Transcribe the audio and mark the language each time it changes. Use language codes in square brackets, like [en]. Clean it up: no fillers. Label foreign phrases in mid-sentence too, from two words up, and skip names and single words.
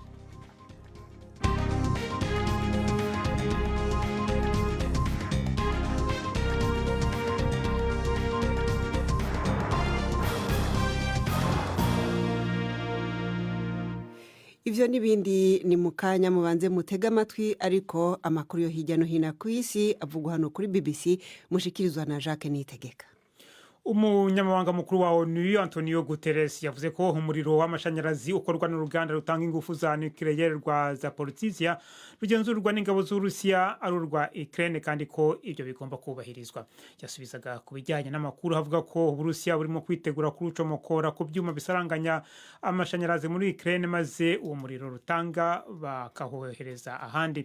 [rn] Ivyo nibindi ni mukanya mubanze mutega amatwi, ariko amakuru yo hirya no hino ku isi avugwa hano kuri BBC mushikirizwa na Jacques Nitegeka. [rw] Umunyamabanga mukuru wa ONU Antonio Guterres yavuze ko umuriro w'amashanyarazi ukorwa n'uruganda rutanga ingufu za nucleaire rwa Zaporizhzhia rugenzurwa n'ingabo z'Urusiya ari urwa Ukraine kandi ko ibyo bigomba kubahirizwa. Yasubizaga ku bijyanye n'amakuru havuga ko Uburusiya burimo kwitegura kurucomokora ku byuma bisaranganya amashanyarazi muri Ukraine, maze uwo muriro rutanga bakahohereza ahandi.